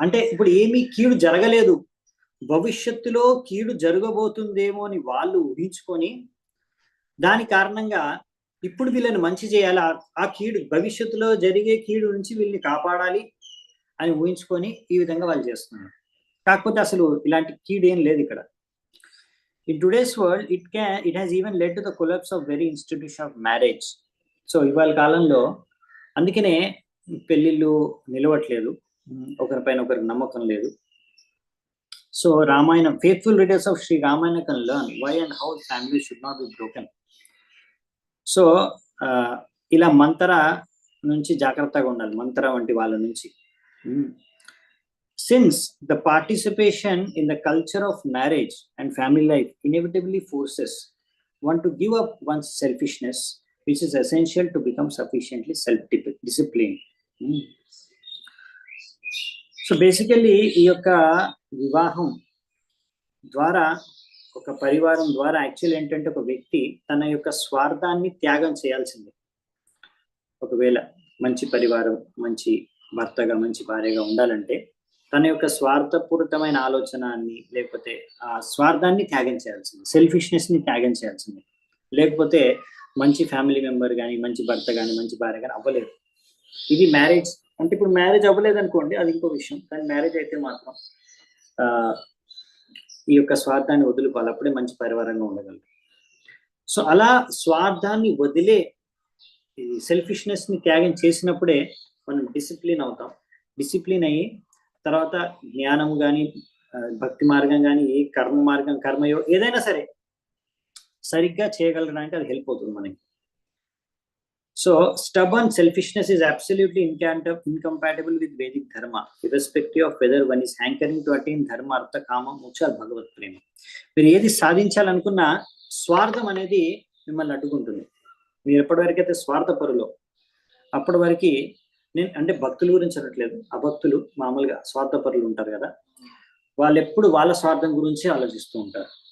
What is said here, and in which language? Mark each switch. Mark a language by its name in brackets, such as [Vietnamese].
[Telugu] అంటే ఇప్పుడు ఏమీ కీడు జరగలేదు, భవిష్యత్తులో కీడు జరగబోతుందేమో అని వాళ్ళు ఊహించుకొని దాని కారణంగా ఇప్పుడు వీళ్ళని మంచి చేయాలి, ఆ కీడు భవిష్యత్తులో జరిగే కీడు నుంచి వీళ్ళని కాపాడాలి అని ఊహించుకొని ఈ విధంగా వాళ్ళు చేస్తున్నారు. కాకపోతే అసలు ఇలాంటి కీడు ఏం లేదు ఇక్కడ. [English] In today's world, it has even led to the collapse of very institution of marriage. [Telugu] So ఇవాళ కాలంలో అందుకనే పెళ్ళిళ్ళు నిలవట్లేదు, ఒకరిపైన ఒకరికి నమ్మకం లేదు. [English] So Ramayanam, faithful readers of Sri Ramayana can learn why and how family should not be broken. [Telugu] So ఇలా మంత్ర నుంచి జాగ్రత్తగా ఉండాలి, మంత్ర వంటి వాళ్ళ నుంచి. [English] Since the participation in the culture of marriage and family life inevitably forces one to give up one's selfishness, which is essential to become sufficiently self-disciplined. So basically [Telugu] ఈ యొక్క వివాహం ద్వారా, ఒక పరివారం ద్వారా యాక్చువల్ ఏంటంటే ఒక వ్యక్తి తన యొక్క స్వార్థాన్ని త్యాగం చేయాల్సిందే. ఒకవేళ మంచి పరివారం, మంచి భర్తగా, మంచి భార్యగా ఉండాలంటే తన యొక్క స్వార్థపూరితమైన ఆలోచనని, లేకపోతే ఆ స్వార్థాన్ని త్యాగం చేయాల్సింది, సెల్ఫిష్నెస్ ని త్యాగం చేయాల్సింది. లేకపోతే మంచి ఫ్యామిలీ మెంబర్ కానీ, మంచి భర్త కానీ, మంచి భార్య కానీ అవ్వలేదు. ఇది మ్యారేజ్ అంటే, ఇప్పుడు మ్యారేజ్ అవ్వలేదు అనుకోండి, అది ఇంకో విషయం. కానీ మ్యారేజ్ అయితే మాత్రం ఈ యొక్క స్వార్థాన్ని వదులుకోవాలి, అప్పుడే మంచి పరివారంగా ఉండగలరు. సో అలా స్వార్థాన్ని వదిలే సెల్ఫిష్నెస్ ని త్యాగం చేసినప్పుడే మనం డిసిప్లిన్ అవుతాం. డిసిప్లిన్ అయ్యి తర్వాత జ్ఞానం కానీ, భక్తి మార్గం కానీ, ఏ కర్మ మార్గం, కర్మయో ఏదైనా సరే సరిగ్గా చేయగలడానికి అది హెల్ప్ అవుతుంది మనకి. [English] so stubborn selfishness is absolutely incompatible with Vedic dharma, irrespective of whether one is hankering to attain dharma, artha, kama, moksha or [Telugu] భగవత్ ప్రేమ. మీరు ఏది సాధించాలనుకున్నా స్వార్థం అనేది మిమ్మల్ని అడ్డుకుంటుంది. మీరు ఎప్పటివరకైతే స్వార్థపరులో, అప్పటి వరకు నేను అంటే భక్తుల గురించి అనట్లేదు, అభక్తులు మామూలుగా స్వార్థపరులు ఉంటారు కదా, వాళ్ళు ఎప్పుడు వాళ్ళ స్వార్థం గురించి ఆలోచిస్తూ ఉంటారు.